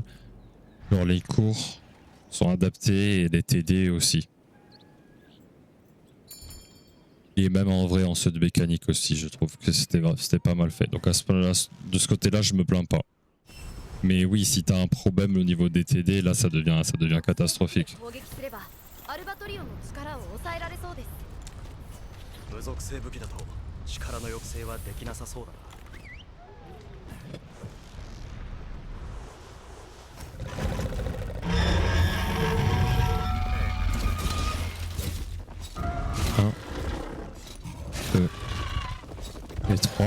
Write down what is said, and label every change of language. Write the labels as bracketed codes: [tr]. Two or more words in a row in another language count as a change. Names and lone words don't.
[fr] Genre les cours sont adaptés et les TD aussi. Et même en vrai en ceux de mécanique aussi, je trouve que c'était pas mal fait. Donc à ce point-là, de ce côté-là, je me plains pas. Mais oui, si t'as un problème au niveau des TD, là ça devient catastrophique. [ja] 攻撃すればアルバトリオンの力を抑えられそうです。無属性武器だと力の抑制はできなさそうだな。 [fr] 1, 2 et 3.